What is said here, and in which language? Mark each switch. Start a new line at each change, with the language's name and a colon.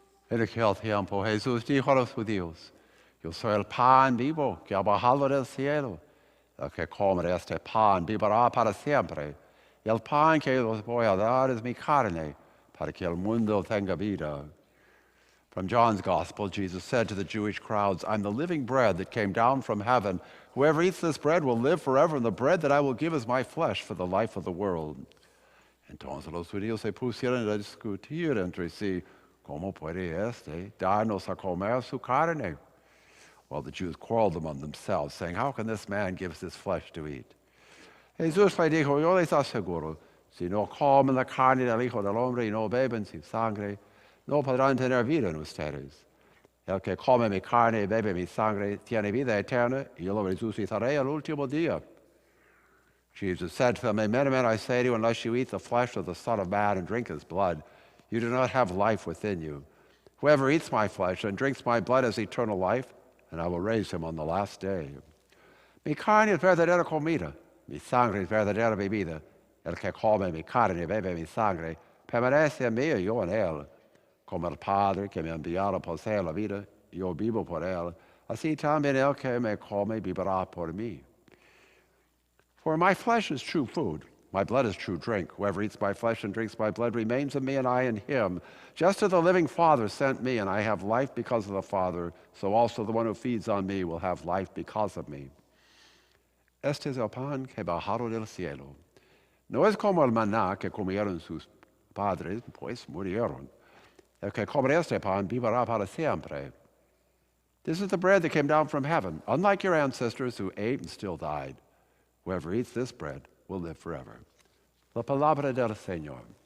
Spanish: En aquel tiempo Jesús dijo a los judíos: yo soy el pan vivo que ha bajado del cielo. El que come este pan vivirá para siempre. Y el pan que os voy a dar es mi carne, para que el mundo tenga vida.
English: From John's Gospel, Jesus said to the Jewish crowds, I'm the living bread that came down from heaven. Whoever eats this bread will live forever, and the bread that I will give is my flesh for the life of the world.
Spanish: Entonces los judíos se pusieron a discutir entre sí, ¿cómo puede este darnos a comer su carne?
English: Well, the Jews quarreled among themselves, saying, how can this man give us his flesh to eat?
Spanish: Jesús le dijo, yo les aseguro, si no comen la carne del Hijo del Hombre y no beben su sangre, no podrán tener vida en ustedes. El que come mi carne y bebe mi sangre tiene vida eterna, y yo lo resucitaré al último día.
English: Jesus said to them, amen, amen, I say to you, unless you eat the flesh of the Son of Man and drink his blood, you do not have life within you. Whoever eats my flesh and drinks my blood has eternal life, and I will raise him on the last day.
Spanish: Mi carne es verdadera comida, mi sangre es verdadera bebida. El que come mi carne y bebe mi sangre permanece en mí y yo en él. Como el Padre que me ha enviado posee la vida, yo vivo por él. Así también el que me come vivirá por mí.
English: For my flesh is true food, my blood is true drink. Whoever eats my flesh and drinks my blood remains in me and I in him. Just as the living Father sent me and I have life because of the Father, so also the one who feeds on me will have life because of me.
Spanish: Este es el pan que bajado del cielo. No es como el maná que comieron sus padres, pues murieron. El que come este pan vivirá para siempre.
English: This is the bread that came down from heaven, unlike your ancestors who ate and still died. Whoever eats this bread will live forever.
Spanish: La palabra del Señor.